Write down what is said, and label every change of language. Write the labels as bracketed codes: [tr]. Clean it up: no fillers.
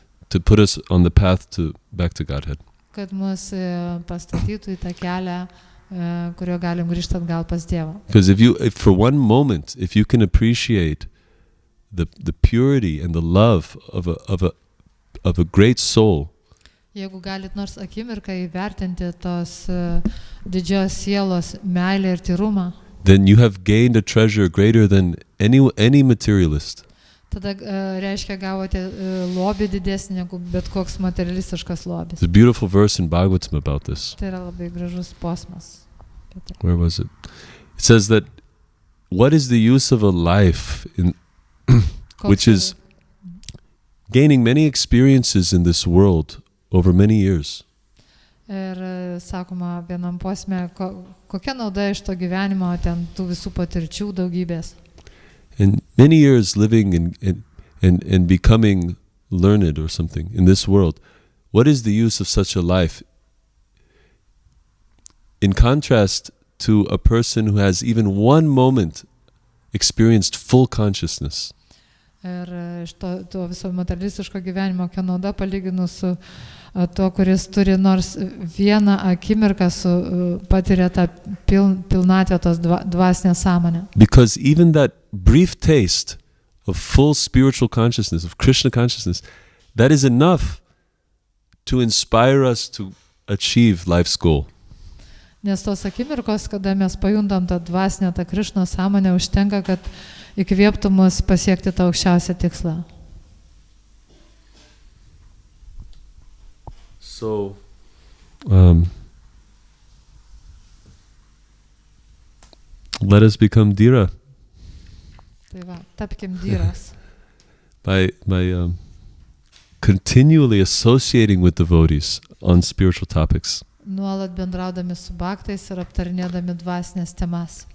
[en] To put us on the path back to Godhead. [lt] Kad mus pastatytų į tą kelią, kurio galim grįžti atgal pas Dievą. [en] Because if for one moment, if you can appreciate the purity and the love of a great soul, [lt] jeigu galit nors akimirką įvertinti tos didžios sielos meilę ir tyrumą, [en] then you have gained a treasure greater than any materialist. [lt] Tada reiškia gavote lobį didesnį negu bet koks materialistiškas lobis. [en] There's a beautiful verse in Bhagavad-gītā about this. [lt] Tai yra labai gražus posmas. [en] Where was it? It says that what is the use of a life which is gaining many experiences in this world over many years? [lt] Ir sakoma vienam posme, kokia nauda iš to gyvenimo, ten tų visų patirčių daugybės. [en] And many years living and becoming learned or something in this world, what is the use of such a life? In contrast to a person who has even one moment experienced full consciousness. [lt] Ir iš to viso materialistiško gyvenimo, kokia nauda palyginus su to, kuris turi nors vieną akimirką patiria tą pilnatvę tos dvasinę sąmonę. [en] Because even that brief taste of full spiritual consciousness, of Krishna consciousness, that is enough to inspire us to achieve life's goal. [lt] Nes tos akimirkos, kada mes pajuntam tą dvasinę, tą Krišnos sąmonę, užtenka, kad įkvėptų mus pasiekti tą aukščiausią tikslą. [en] So, let us become dhira. [lt] Tai va, tapkim dhyras. [en] By continually associating with devotees on spiritual topics. [lt] Nuolat bendraudami su bhaktais ir aptarinėdami dvasinės temas.